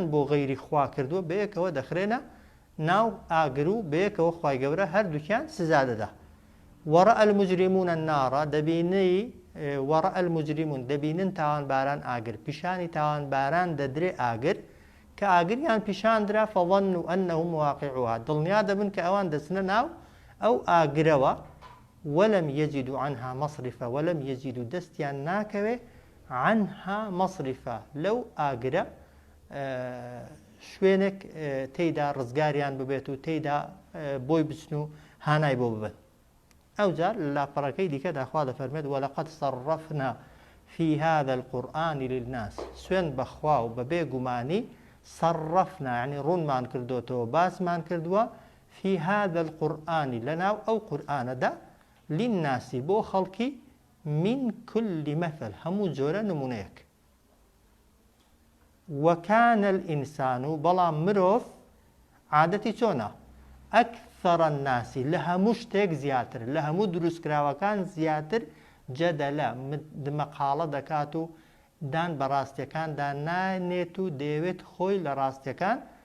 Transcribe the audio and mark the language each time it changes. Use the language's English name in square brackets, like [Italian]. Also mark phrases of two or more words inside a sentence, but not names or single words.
[Central Kurdish] بۆ غەیری خوا کردووە بەیەکەوە دەخرێنە ناو ئاگر و بەیەکەوە خوای گەورە هەردووکیان سزا دەدا [Arabic] وەڕەء المجرمون النار [Central Kurdish] دەبینی [Arabic] وەڕەء المجرمون [Central Kurdish] دەبینن تاوانباران ئاگر پیشانی تاوانباران دەدرێ ئاگر کە ئاگریان پیشاندرا [Arabic] فەظەنوا ئەنەهم واقعوها [Central Kurdish] دڵنیا دەبن کە ئەوان دەچنە ناو ئەو ئاگرەوە [Arabic] وەلەم یەجیدوا عنها مەصرفە وەلەم یەجیدوا [Central Kurdish] دەستیان ناکەوێ [Arabic] عنها مەصرفە [Central Kurdish] لەو ئاگرە شوێنێک تێیدا ڕزگاریان ببێت و تێیدا بۆی بچن و هانای بۆ ببن ئەوجار لە لاپەڕەکەی دیکەدا خوا دەفەرمێت [Arabic] وەلەقەد صەرەفنا في هذا القرآن للناس [Central Kurdish] سوێن بەخوا و بەبێ گومانی [Arabic] صرفنا يعني [Central Kurdish] ڕوونمان کردوتەوە باسمان کردووە [Arabic] في هذا القرآن [Central Kurdish] لەناو ئەو قورئانەدا للناس بۆ خەڵکی [Arabic] من كل مثل [Central Kurdish] هەموو جۆرە نمونەیەک [Arabic] وكان الإنسان [Central Kurdish] بەڵام مرۆڤ عادەتی چۆنە [Arabic] ئەکثەر الناس [Central Kurdish] لە هەموو شتێک زیاتر لە هەموو دروستکراوەکان زیاتر جەدەلە مەقاڵە دەکات و دان بە ڕاستیەکاندا نانێت و دەیەوێت خۆی لە ڕاستیەکان